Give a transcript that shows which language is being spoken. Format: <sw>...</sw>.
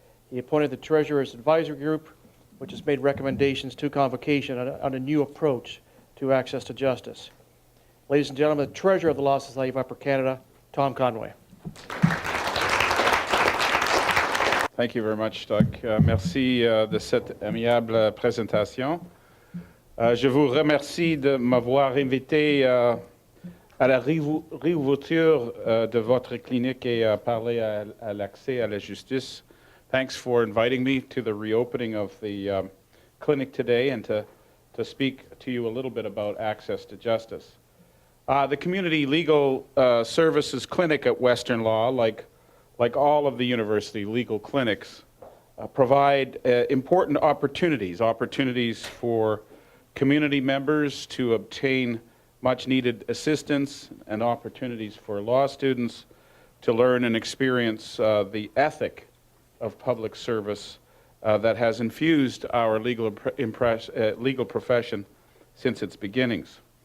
<en>He appointed the Treasurer's Advisory Group, which has made recommendations to Convocation on a new approach to access to justice. Ladies and gentlemen, the Treasurer of the Law Society of Upper Canada, Tom Conway. Thank you very much, Doug.</en> <fr>Merci de cette aimable présentation. Je vous remercie de m'avoir invité à la réouverture de votre clinique et à parler à l'accès à la justice.</fr> <en>Thanks for inviting me to the reopening of the clinic today and to speak to you a little bit about access to justice. The Community Legal Services Clinic at Western Law, like all of the university legal clinics, provide important opportunities for community members to obtain much-needed assistance and opportunities for law students to learn and experience the ethic of public service that has infused our legal profession since its beginnings.</en>